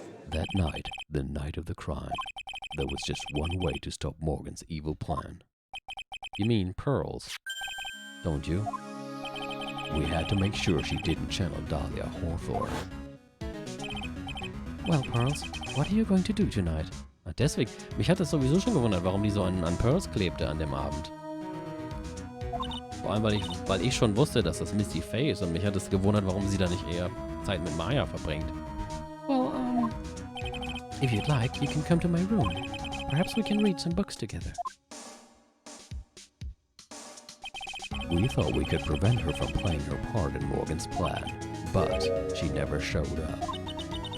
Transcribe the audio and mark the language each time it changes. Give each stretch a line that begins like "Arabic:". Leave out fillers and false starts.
English: That night, the night of the crime, there was just one way to stop Morgan's evil plan. You mean Pearls, don't you? We had to make sure she didn't channel Dahlia Hawthorne. Well, Pearls, what are you going to do tonight?
German: Deswegen, mich hat das sowieso schon gewundert, warum die so an Pearls klebte an dem Abend. Vor allem, weil ich schon wusste, dass das Misty Fay ist und mich hat es gewundert, warum sie da nicht eher Zeit mit Maya verbringt.
English: Well, if you'd like, you can come to my room. Perhaps we can read some books together. We thought we could prevent her from playing her part in Morgan's plan, but she never showed up.